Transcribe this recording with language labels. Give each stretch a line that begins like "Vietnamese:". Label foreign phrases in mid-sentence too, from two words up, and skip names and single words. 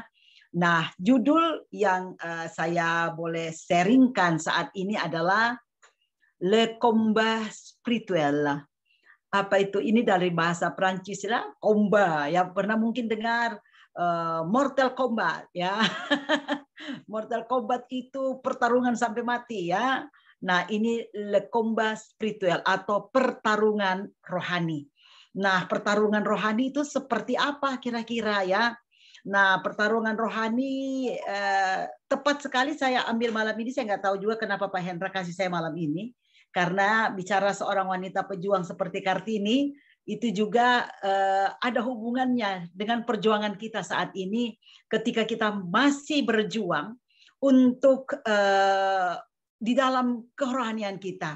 Indonesian: Nah, judul yang saya boleh sharingkan saat ini adalah Le Combat Spirituel. Apa itu? Ini dari bahasa Prancis lah, combat. Ya, pernah mungkin dengar Mortal Kombat ya. Mortal Kombat itu pertarungan sampai mati ya. Nah, ini le combat spiritual atau pertarungan rohani. Nah, pertarungan rohani itu seperti apa kira-kira ya? Nah, pertarungan rohani tepat sekali saya ambil malam ini. Saya nggak tahu juga kenapa Pak Hendra kasih saya malam ini. Karena bicara seorang wanita pejuang seperti Kartini, itu juga ada hubungannya dengan perjuangan kita saat ini ketika kita masih berjuang untuk di dalam kerohanian kita.